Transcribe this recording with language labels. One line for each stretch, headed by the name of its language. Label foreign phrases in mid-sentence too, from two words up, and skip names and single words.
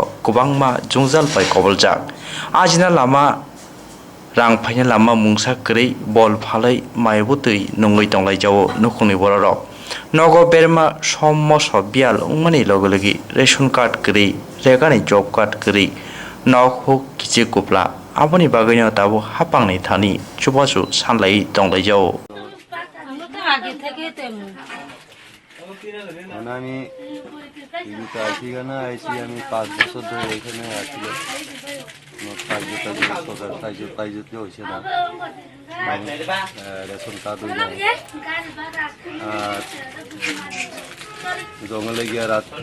Kok Borok: गोबांमा जुंजाल बाय कबलजाक आजिना लामा रां फाइना लामा मुंसा करै बल फालै मायबुतै नङै दंलाय जावो नुखुंनि बररक नगो बेरमा समस बियाल उंमानि लगलगि रेशन कार्ड करै रेगानि जब कार्ड करै नक हुक किचे कुपला आबनि बागैनो दाबो हापांनि थानि चुबासु सानलाय दंलाय जावो
Bangla: আমি টিভিতে আসি কেন আইসি আমি 5 বছর ধরে এখানে আসছিলাম তাইজতে হয়েছে না রেশন কার্ড হয়ে যায় আর জঙ্গলে গিয়ে রাত